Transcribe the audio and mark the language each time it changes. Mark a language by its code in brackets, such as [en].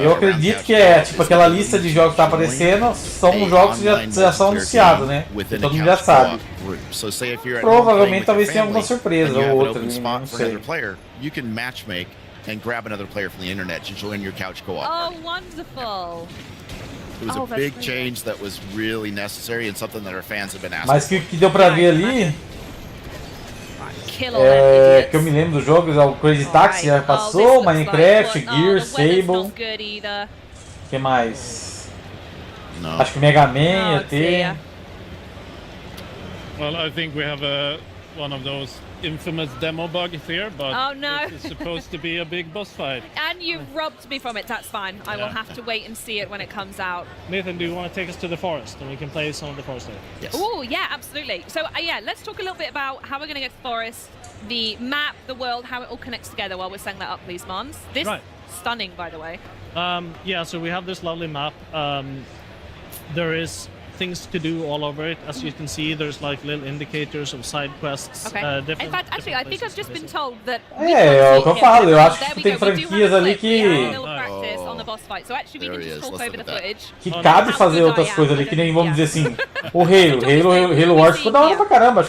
[pt] Eu acredito que é tipo aquela lista de jogos que tá aparecendo, são jogos que já são anunciados, né? Todo mundo já sabe. Provavelmente talvez tenha alguma surpresa ou outra, não sei. [en] You can matchmake and grab another player from the internet to join your couch co-op. Oh, wonderful! It was a big change that was really necessary and something that our fans have been asking. [pt] Mas que deu pra ver ali, que eu me lembro dos jogos, o Crazy Taxi já passou, Minecraft, Gears, Sable. Que mais? Acho que Mega Man ia ter. [en] Well, I think we have one of those infamous demo bugs here, but it's supposed to be a big boss fight. And you've robbed me from it, that's fine. I will have to wait and see it when it comes out. Nathan, do you want to take us to the forest and we can play some of the forest there? Yes. Oh, yeah, absolutely. So, let's talk a little bit about how we're going to get to the forest, the map, the world, how it all connects together while we're setting that up, please, Mons. This stunning, by the way. Yeah, so we have this lovely map. There is things to do all over it. As you can see, there's like little indicators of side quests. In fact, actually, I think I've just been told that. [pt] É o que eu falo. Eu acho que tem franquias ali que cabe fazer outras coisas ali, que nem vamos dizer assim, o Halo Wars ficou da hora pra caramba.